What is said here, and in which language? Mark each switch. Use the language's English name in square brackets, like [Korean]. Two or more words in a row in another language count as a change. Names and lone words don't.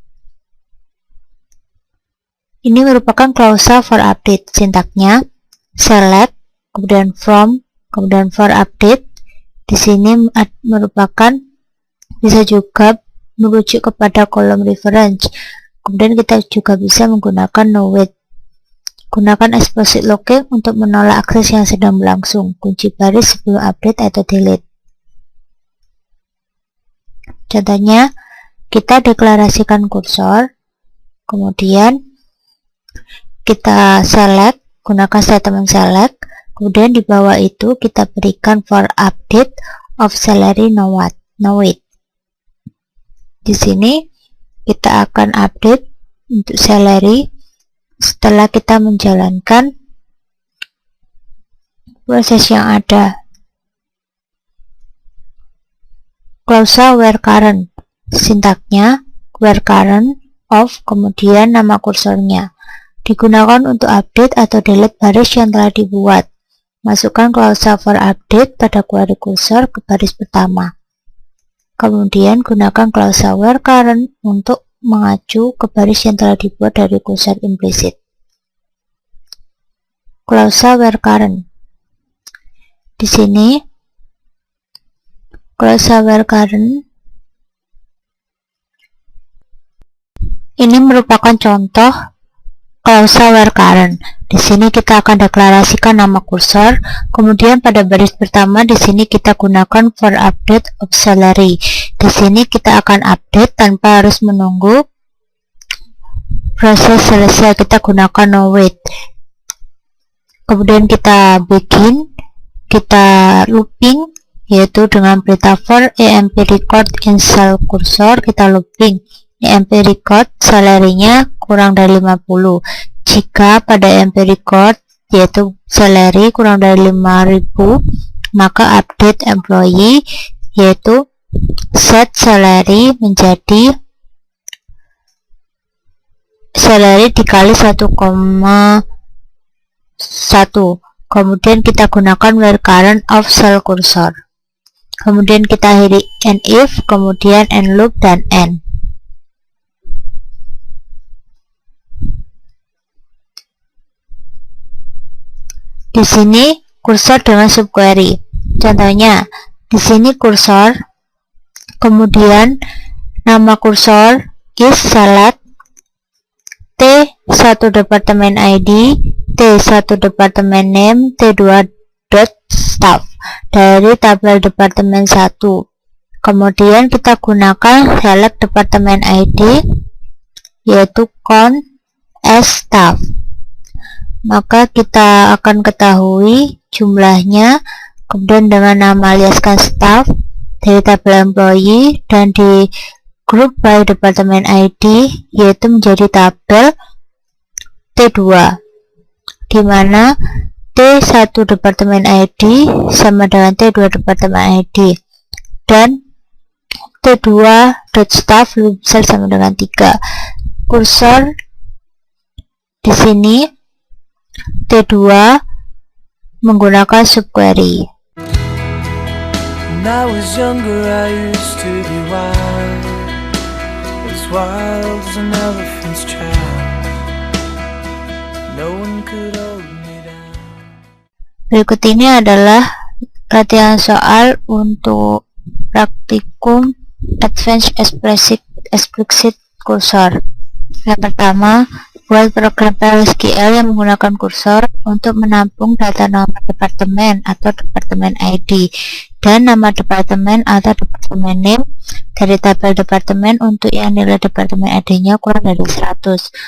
[Indonesian] Ini merupakan klausa [English] for update. [Indonesian] Sintaknya select, kemudian from, kemudian [English] for update. [Indonesian] Di sini merupakan bisa juga merujuk kepada kolom reference. Kemudian kita juga bisa menggunakan [English] no wait. [Indonesian] Gunakan [English] explicit locking [Indonesian] untuk menolak akses yang sedang berlangsung. Kunci baris sebelum update atau delete. Contohnya, kita deklarasikan kursor, kemudian kita select, gunakan statement select, kemudian di bawah itu kita berikan [English] for update of salary no wait. [Indonesian] Di sini kita akan update untuk salary setelah kita menjalankan proses yang ada. Klausa [English] where current. [Indonesian] Sintaknya [English] where current of, [Indonesian] kemudian nama kursornya. Digunakan untuk update atau delete baris yang telah dibuat. Masukkan klausa [English] for update [Indonesian] pada query kursor ke baris pertama. Kemudian gunakan klausa [English] where current [Indonesian] untuk mengacu ke baris yang telah dibuat dari kursor implisit. Klausa [English] where current. [Indonesian] Di sini klausa [English] where current [Indonesian] ini merupakan contoh klausa [English] where current. [Indonesian] Di sini kita akan deklarasikan nama kursor, kemudian pada baris pertama di sini kita gunakan [English] for update of salary. [Indonesian] Di sini kita akan update tanpa harus menunggu proses selesai. Kita gunakan [English] no wait. [Indonesian] Kemudian kita bikin, kita looping yaitu dengan berita [English] for emp record in cell cursor [Indonesian] kita looping. [English] emp record [Indonesian] salary-nya kurang dari 50. Jika pada [English] emp record [Indonesian] yaitu salary kurang dari 5.000, maka [English] update employee [Indonesian] yaitu [English] set salary [Indonesian] menjadi salary dikali 1,1. Kemudian kita gunakan [English] where current of cell cursor. [Indonesian] Kemudian kita akhiri [English] and if, [Indonesian] kemudian [English] and loop [Indonesian] dan end. Di sini kursor dengan subquery. Contohnya, di sini kursor, kemudian nama kursor is salad, T1 departemen ID, T1 departemen name, T2 [English] dot staff [Indonesian] dari tabel departemen 1. Kemudian kita gunakan select departemen ID yaitu [English] count as staff. [Indonesian] Maka kita akan ketahui jumlahnya, kemudian dengan nama aliaskan staff dari tabel employee dan di [English] group by [Indonesian] departemen ID yaitu menjadi tabel T2, di mana T1 departemen ID sama dengan T2 departemen ID dan T2 [English] dot staff [Indonesian] bisa sama dengan 3. Kursor di sini T2 menggunakan subquery. [English] When I was younger, I used to be wild, as wild as an elephant's child. No one could hold me down. [Indonesian] Berikut ini adalah latihan soal untuk praktikum Advanced Explicit Cursor. Yang pertama, buat program PLSQL yang menggunakan kursor untuk menampung data nomor departemen atau departemen ID dan nama departemen atau departemen name dari tabel departemen untuk yang nilai departemen ID-nya kurang dari 100.